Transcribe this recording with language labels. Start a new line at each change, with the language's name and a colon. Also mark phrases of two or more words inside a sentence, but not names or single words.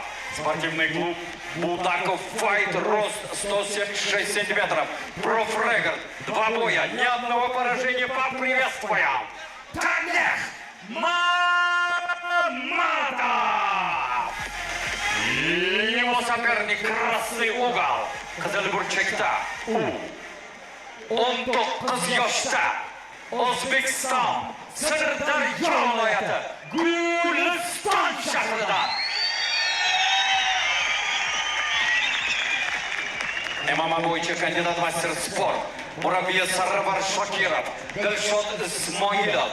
Russian: Спортивный клуб Budakov Fight, рост 176 сантиметров. Профрегорд, 2 боя, ни одного поражения. Поприветствуем Салих Мамадов! И его соперник красный угол.
Uzbek: Qizilburchakda 19 yoshda O'zbekiston Sirdaryo viloyati Guliston shahridan MMA bo'yicha kandidat master sport murabbiyi Sarvar Shokirov, Dilshod Ismoilov.